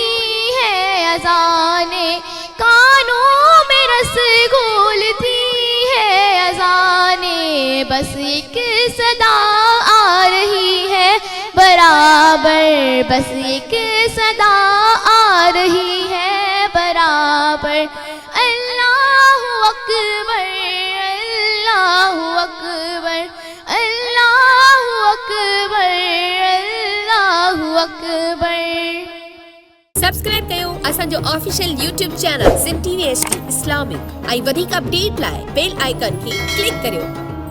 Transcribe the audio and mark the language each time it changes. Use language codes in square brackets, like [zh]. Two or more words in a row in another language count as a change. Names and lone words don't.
[ur] ہے اذانیں، کانوں میں رس گھولتی ہے اذانیں، بس ایک صدا آ رہی ہے برابر، بس ایک صدا آ رہی ہے برابر، [ar] اللہ اکبر، اللہ اکبر، اللہ اکبر، اللہ اکبر۔ [sd] سبسڪرائب कयो असांजो [en] official YouTube channel [sd] सिंध TV HD इस्लामिक ऐं वधीक अपडेट लाइ [en] bell icon [sd] खे क्लिक करियो।